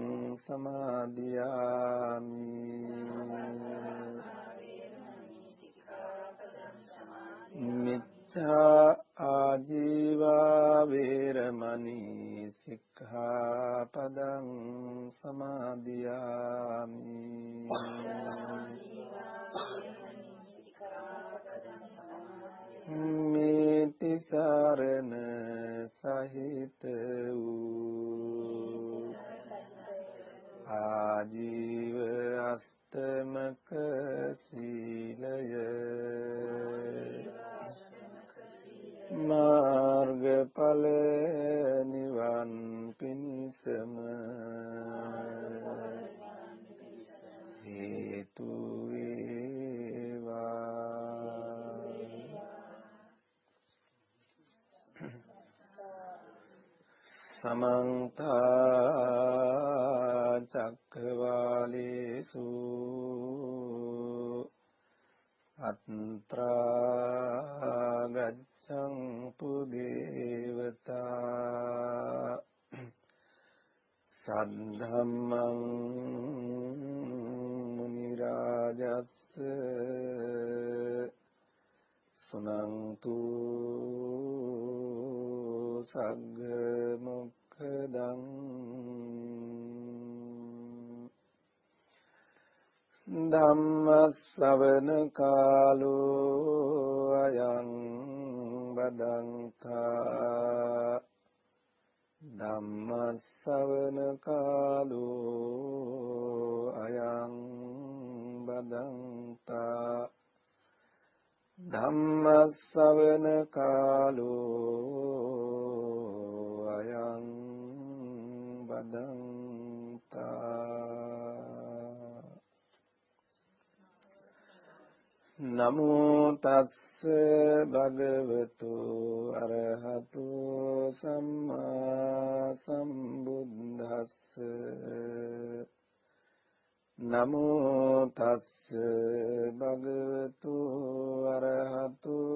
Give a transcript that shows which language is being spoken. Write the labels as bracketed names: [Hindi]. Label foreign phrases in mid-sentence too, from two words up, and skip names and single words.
[Pali] සමාදියාමි මිච්ඡා ආජීව වේරමණී සික්ඛාපදං සමාදියාමි මේති [Sinhala] සරණ සහිත වූ ආජීව අෂ්ටමක සීලය මාර්ගඵල නිවන් පිණිසම [Pali] හේතු समन्त चक्रवालेषु अत्रा गच्छन्तु देवता सद्धम्मं मुनिराजस् सुनन्तु सग्ग मुक्खदं ධම්මස්සවන කාලෝ අයං බදන්තා ධම්මස්සවන කාලෝ අයං බදන්තා ධම්මස්සවන කාලෝ අයං බදන්තා නමෝ තස්ස භගවතු අරහතු සම්මා සම්බුද්දස්ස නමෝ තස්ස භගවතු අරහතු